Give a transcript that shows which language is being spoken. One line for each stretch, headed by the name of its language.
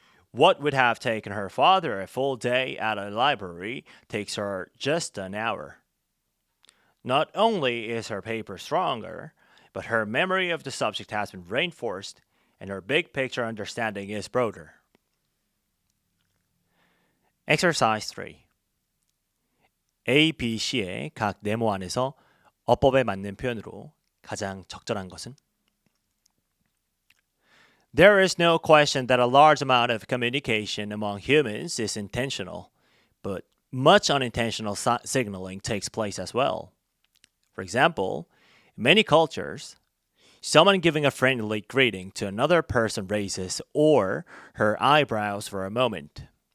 English: What would have taken her father a full day at a library takes her just an hour. Not only is her paper stronger, but her memory of the subject has been reinforced and her big picture understanding is broader. Exercise 3.
Korean: A, B, C의 각 네모 안에서 어법에 맞는 표현으로 가장 적절한 것은?
English: There is no question that a large amount of communication among humans is intentional, but much unintentional signaling takes place as well. For example, in many cultures, someone giving a friendly greeting to another person raises or her eyebrows for a moment.